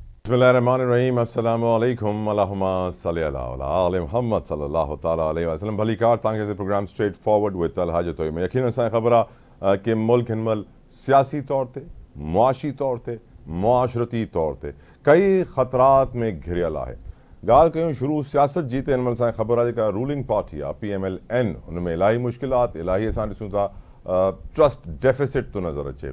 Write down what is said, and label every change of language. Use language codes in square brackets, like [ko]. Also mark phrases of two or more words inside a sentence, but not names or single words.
[ar] بسم الله الرحمن الرحيم السلام عليكم اللهم صل على آل محمد صلى الله تعالى عليه وسلم. [sd] भली कार तव्हांखे प्रोग्राम स्ट्रेट फॉरवर्ड विद अलहाज तोयब में यकीनन असांखे ख़बर आहे कि मुल्क हिनमहिल सियासी तौर ते, मुआशी तौर ते, मुआशरती तौर ते कई ख़तरात में घिरियल आहे। ॻाल्हि कयूं शुरू सियासत जी त हिनमहिल असांखे ख़बर आहे जेका [en] ruling party [sd] आहे PMLN, उन में इलाही मुश्किलात, इलाही असां ॾिसूं था [en] trust deficit [sd] थो नज़र अचे।